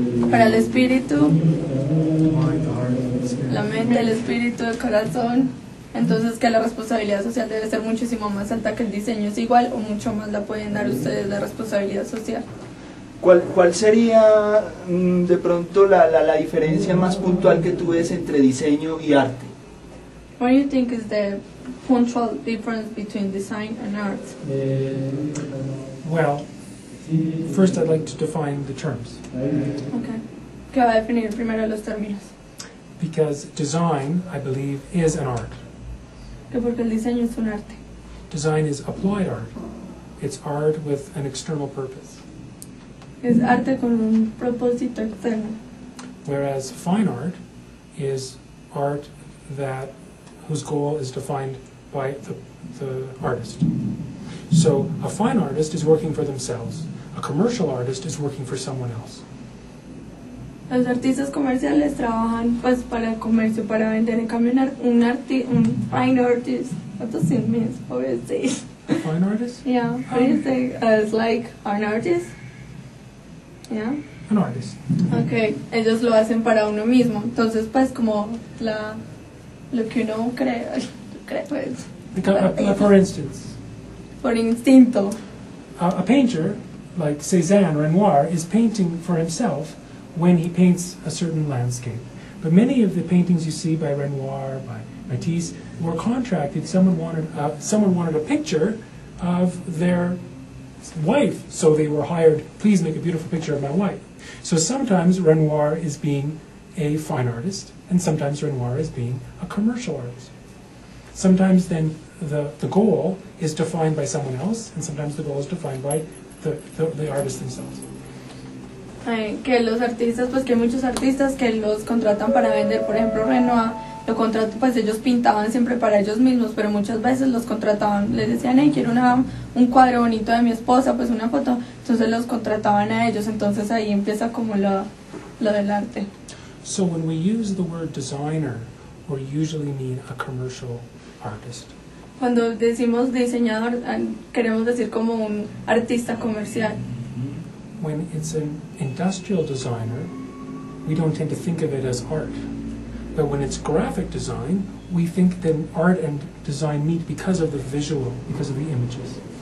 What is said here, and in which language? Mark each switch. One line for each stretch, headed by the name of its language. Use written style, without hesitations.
Spanish: Para el espíritu, la mente, el espíritu, el corazón. Entonces que la responsabilidad social debe ser muchísimo más alta, que el diseño es igual o mucho más la pueden dar ustedes la responsabilidad social. ¿Cuál sería de pronto la diferencia más puntual que tú ves entre diseño y arte?
English: What do you think is the punctual difference between design and art? Well, first I'd like to define the terms. Okay.
Spanish: ¿Qué va a definir primero los términos?
English: Because design, I believe, is an art.
Spanish: Que porque el diseño es un arte.
English: Design is applied art. It's art with an external purpose.
Spanish: Es arte con un propósito externo.
English: Whereas fine art is art whose goal is defined by the artist. So a fine artist is working for themselves. A commercial artist is working for someone else.
Spanish: Los artistas comerciales trabajan pues para el comercio, para vender. En cambio un
English: fine artist, what does it mean? What do you say? A fine artist? Yeah, what do you say? It's like an artist? Yeah? An artist.
Spanish: Okay, ellos lo hacen para uno mismo. Entonces pues como lo que uno cree pues,
English: For instance,
Spanish: por instinto.
English: A painter like Cézanne Renoir is painting for himself when he paints a certain landscape. But many of the paintings you see by Renoir, by Matisse, were contracted. Someone wanted a picture of their wife, so they were hired, please make a beautiful picture of my wife. So sometimes Renoir is being a fine artist, and sometimes Renoir is being a commercial artist. Sometimes then the goal is defined by someone else, and sometimes the goal is defined by the artists themselves.
Spanish: Que los artistas, pues que hay muchos artistas que los contratan para vender. Por ejemplo, Renoir lo contratan, pues ellos pintaban siempre para ellos mismos, pero muchas veces los contrataban, les decían, hey, quiero un cuadro bonito de mi esposa, pues una foto, entonces los contrataban a ellos. Entonces ahí empieza como lo del arte.
English: So when we use the word designer, we usually mean a commercial artist.
Spanish: Cuando decimos diseñador, queremos decir como un artista comercial.
English: When it's an industrial designer, we don't tend to think of it as art. But when it's graphic design, we think that art and design meet because of the visual, because of the images.